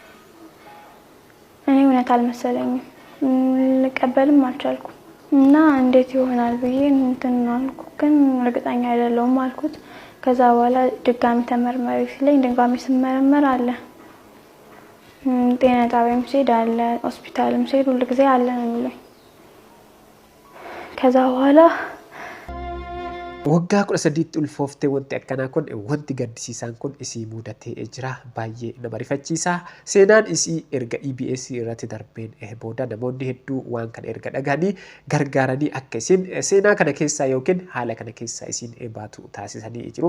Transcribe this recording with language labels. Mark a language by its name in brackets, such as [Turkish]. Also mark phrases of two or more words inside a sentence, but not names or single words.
[Amharic] እኔ እውነት አልመሰለኝም፣ ልቀበልም አልቻልኩም እና እንዴት ይሆናል ብዬ እንትን አልኩ፣ ግን እርግጠኛ አይደለሁም አልኩት። ከዛ በኋላ ድጋሚ ተመርመሪ ሲለኝ ድጋሚ ስመረመር አለ። ጤና ጣቢያም ሲሄድ አለ፣ ሆስፒታልም ሲሄድ ሁሉ ጊዜ አለ ነው የሚሉኝ። ከዛ በኋላ [Oromo] waggaa 13 ulfooftee wanti akkanaa kun wanti gaddisiisaan kun isii mudatee jira baay'ee nama rifachiisa. Seenaan isii erga EBS irratti darbeen booda namoonni hedduu waan kana erga dhagahanii gargaaranii akka isin seenaa kana keessaa yookiin haala kana keessaa isin baatu taasisanii jiru.